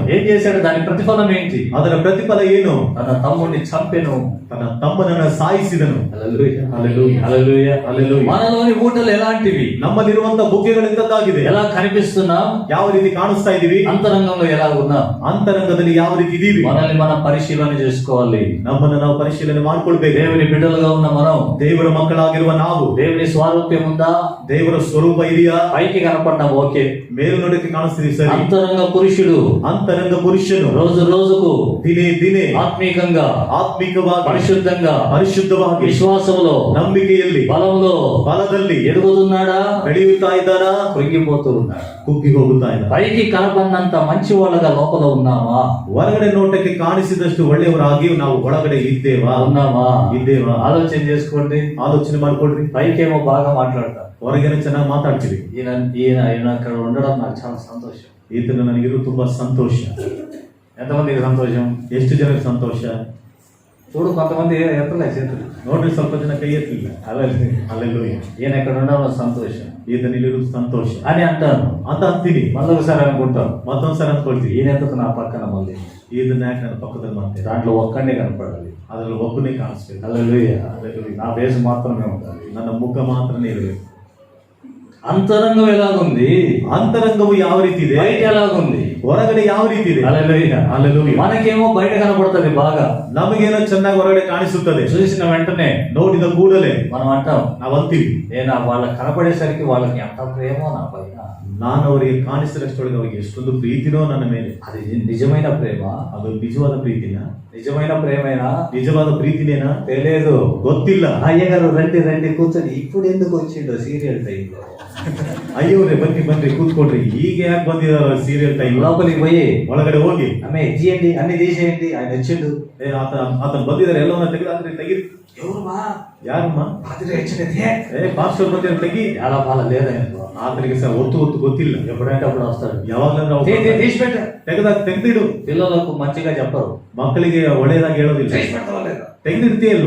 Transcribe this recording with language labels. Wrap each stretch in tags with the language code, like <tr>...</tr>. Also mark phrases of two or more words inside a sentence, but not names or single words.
<te>ఏం చేశాడు? దాని ప్రతిఫలం ఏంటి?</te> <kn>ಅದರ ಪ್ರತಿಫಲ ಏನು?</kn> <te>తన తమ్ముడిని చంపెను,</te> <kn>ತನ್ನ ತಮ್ಮನನ್ನ ಸಾಯಿಸಿದನು.</kn> <te>హల్లెలూయా, హల్లెలూయా, హల్లెలూయా, హల్లెలూయా. మనలోని ఊటలు ఎలాంటివి?</te> <kn>ನಮ್ಮಲ್ಲಿರುವಂತ ಬುಗ್ಗೆಗಳೆಂತದ್ದಾಗಿದೆ.</kn> <te>ఎలా కనిపిస్తున్నాం?</te> <kn>ಯಾವ ರೀತಿ ಕಾಣಿಸ್ತಾ ಇದೀವಿ?</kn> <te>అంతరంగంలో ఎలా ఉన్నాం?</te> <kn>ಅಂತರಂಗದಲ್ಲಿ ಯಾವ ರೀತಿ ಇದೀವಿ?</kn> <te>మనల్ని మనం పరిశీలన చేసుకోవాలి.</te> <kn>ನಮ್ಮನ್ನ ನಾವು ಪರಿಶೀಲನೆ ಮಾಡ್ಕೊಳ್ಬೇಕು.</kn> <te>దేవుని బిడ్డలుగా ఉన్న మనం,</te> <kn>ದೇವರ ಮಕ್ಕಳಾಗಿರುವ ನಾವು,</kn> <te>దేవుని స్వారూప్యం ఉందా?</te> <kn>ದೇವರ ಸ್ವರೂಪ ಇದೆಯಾ?</kn> <te>పైకి కనపడ్డాం, ఓకే,</te> <kn>ಮೇಲುನೋಟಕ್ಕೆ ಕಾಣಿಸ್ತಿದೆ, ಸರಿ.</kn> <te>అంతరంగ పురుషుడు</te> <kn>ಅಂತರಂಗ ಪುರುಷನು</kn> <te>రోజు రోజుకు</te> <kn>ದಿನೇ</kn> <te>ఆత్మీకంగా,</te> <kn>ಆತ್ಮಿಕವಾಗಿ,</kn> <te>పరిశుద్ధంగా, విశ్వాసంలో,</te> <kn>ನಂಬಿಕೆಯಲ್ಲಿ,</kn> <te>బలంలో,</te> <kn>ಬಲದಲ್ಲಿ</kn> <te>ఎదుగుతున్నాడా?</te> <kn>ಬೆಳೆಯುತ್ತಾ ಇದ್ದಾನಾ?</kn> <te>కృంగిపోతూ ఉన్నాడా?</te> <kn>ಕುಗ್ಗಿ ಹೋಗುತ್ತಾ ಇದ್ದಾನೆ.</kn> <te>పైకి కనపడినంత మంచి వాళ్ళగా లోపల ఉన్నామా?</te> <kn>ಹೊರಗಡೆ ನೋಟಕ್ಕೆ ಕಾಣಿಸಿದಷ್ಟು ಒಳ್ಳೆಯವರಾಗಿ ನಾವು ಒಳಗಡೆ ಇದ್ದೇವಾ? ಆಲೋಚನೆ</kn> <te>చేసుకోండి,</te> <kn>ಆಲೋಚನೆ ಮಾಡ್ಕೊಳ್ರಿ.</kn> <te>పైకేమో బాగా మాట్లాడతారు,</te> <kn>ಹೊರಗೇನೆ ಚೆನ್ನಾಗಿ ಮಾತಾಡ್ತೀವಿ.</kn> <te>ఈయన అక్కడ ఉండడం నాకు చాలా సంతోషం.</te> <kn>ಈತನ ನನಗಿರು ತುಂಬಾ ಸಂತೋಷ.</kn> <te>ఎంతమందికి సంతోషం?</te> <kn>ಎಷ್ಟು ಜನಕ್ಕೆ ಸಂತೋಷ?</kn> <te>చూడు, కొంతమంది ఎత్తలే చేతులు,</te> <kn>ನೋಡ್ರಿ, ಸ್ವಲ್ಪ ಜನ ಕೈ ಎತ್ತಲಿಲ್ಲ. ಹಲ್ಲೆಲೂಯಾ.</kn> <te>ఈయన ఎక్కడ ఉండడం సంతోషం,</te> <kn>ఈతనిಲ್ಲಿರು ಸಂತೋಷ</kn> <te>అని అంటాను.</te> <kn>ಅಂತ ಅಂತೀನಿ.</kn> <te>మళ్ళొకసారి అనుకుంటాం,</te> <kn>ಮತ್ತೊಂದ್ಸರಿ ಅಂದ್ಕೊಳ್ತೀವಿ,</kn> <te>ఈయన ఎందుకు నా పక్కన, మళ్ళీ</te> <kn>ಇದನ್ನ ಯಾಕೆ ನನ್ನ ಪಕ್ಕದಲ್ಲಿ ಮಾಡ್ತೇನೆ?</kn> <te>దాంట్లో ఒక్కడే కనపడాలి,</te> <kn>ಅದ್ರಲ್ಲಿ ಒಬ್ಬನೇ ಕಾಣಿಸ್ಬೇಕು.</kn> <te>హల్లెలూయా. నా ఫేస్ మాత్రమే ఉండాలి,</te> <kn>ನನ್ನ ಮುಖ ಮಾತ್ರನೇ ಇರಬೇಕು.</kn> <te>అంతరంగం ఎలాగుంది?</te> <kn>ಅಂತರಂಗವು ಯಾವ ರೀತಿ ಇದೆ?</kn> <te>బయట ఎలాగుంది?</te> <kn>ಹೊರಗಡೆ ಯಾವ ರೀತಿ ಇದೆ?</kn> <te>హల్లెలూయా, హల్లెలూయా. మనకేమో బయట కనపడుతుంది బాగా,</te> <kn>ನಮಗೇನೋ ಚೆನ್ನಾಗಿ ಹೊರಗಡೆ ಕಾಣಿಸುತ್ತದೆ.</kn> <te>చూసిన వెంటనే,</te> <kn>ನೋಡಿದ ಕೂಡಲೇ</kn> <te>మనం అంటాం,</te> <kn>ನಾವು ಅಂತೀವಿ,</kn> <te>నేను వాళ్ళకి కనపడేసరికి వాళ్ళకి ఎంత ప్రేమో నా పైన,</te> <kn>ನಾನು ಅವರಿಗೆ ಕಾಣಿಸಿದಷ್ಟೊಳಗೆ ಅವರಿಗೆ ಎಷ್ಟೊಂದು ಪ್ರೀತಿನೋ ನನ್ನ ಮೇಲೆ.</kn> <te>అది నిజమైన ప్రేమ?</te> <kn>ಅದು ನಿಜವಾದ ಪ್ರೀತಿನ?</kn> <te>నిజమైన ప్రేమేనా?</te> <kn>నిజವಾದ ಪ್ರೀತಿನೇನಾ?</kn> <te>తెలియదు,</te> <kn>ಗೊತ್ತಿಲ್ಲ.</kn> <te>అయ్యగారు రండి కూర్చొని, ఇప్పుడు ఎందుకు వచ్చిండో సీరియల్ టైంలో,</te> <kn>ಅಯ್ಯೋರೆ ಬನ್ನಿ ಕೂತ್ಕೊಳ್ರಿ, ಈಗ ಯಾಕೆ ಬಂದಿದಾರ</kn> <en>serial time?</en> <te>లోపలికి పోయి</te> <kn>ಒಳಗಡೆ ಹೋಗಿ,</kn> <te>అమ్మే ఇచ్చేయండి, అన్ని తీసేయండి, ఆయన వచ్చిండు,</te> <kn>ಆತನ ಬಂದಿದ್ದಾರೆ, ಎಲ್ಲವನ್ನ ತೆಗೆದು</kn> <te>ఎవరుమా,</te> <kn>ಯಾರಮ್ಮ? ಪಾಸ್ಟರ್ ಬಂದಿದ್ದಾರೆ, ತೆಗಿ.</kn> <te>చాలా బాగా లేదా,</te> <kn>ಆತನಿಗೆ ಸಹ ಒತ್ತು ಗೊತ್ತಿಲ್ಲ,</kn> <te>ఎప్పుడంటే అప్పుడు వస్తాడు,</te> <kn>ಯಾವಾಗಲೂ</kn> <te>తీసిపెట్ట,</te> <kn>ತೆಗೆದಿಡು.</kn> <te>పిల్లలకు మంచిగా చెప్పరు,</te> <kn>ಮಕ್ಕಳಿಗೆ ಒಳ್ಳೆಯದಾಗಿ ಹೇಳೋದಿಲ್ಲ, ತೆಗೆದಿಡ್ತೀಯಲ್ವ</kn>